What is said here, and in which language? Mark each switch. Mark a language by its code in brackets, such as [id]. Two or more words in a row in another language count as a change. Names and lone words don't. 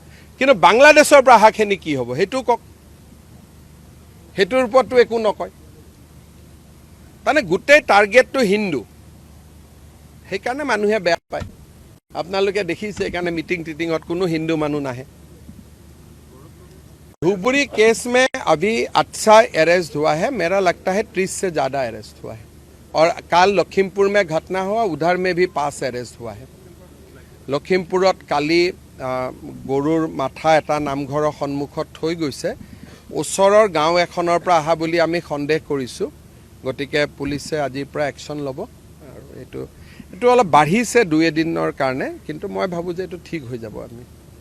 [as] কিন্তু বাংলাদেশৰ পৰা অহাখিনি কি হ'ব সেইটো কওক। সেইটোৰ ওপৰতো একো নকয়। তাৰমানে গোটেই টাৰ্গেটটো হিন্দু, সেইকাৰণে মানুহে বেয়া পায়। আপোনালোকে দেখিছে সেইকাৰণে মিটিং টিটিঙত কোনো হিন্দু মানুহ নাহে। [hi] धूपगढ़ी केस में अभी अच्छा अरेस्ट हुआ है, मेरा लगता है 30 से ज़्यादा अरेस्ट हुआ है। और कल लखीमपुर में घटना हुआ, उधर में भी 5 अरेस्ट हुआ है। [as] লখীমপুৰত কলী গৰুৰ মূৰ এটা নামঘৰ সন্মুখত থৈ গৈছে, ওচৰৰ গাঁও এখনৰ পৰা অহা বুলি আমি সন্দেহ কৰিছোঁ। গতিকে পুলিচে আজিৰ পৰা একশ্যন ল'ব। আৰু এইটো অলপ বাঢ়িছে 2 এদিনৰ কাৰণে, কিন্তু মই ভাবোঁ যে এইটো ঠিক হৈ যাব। আমি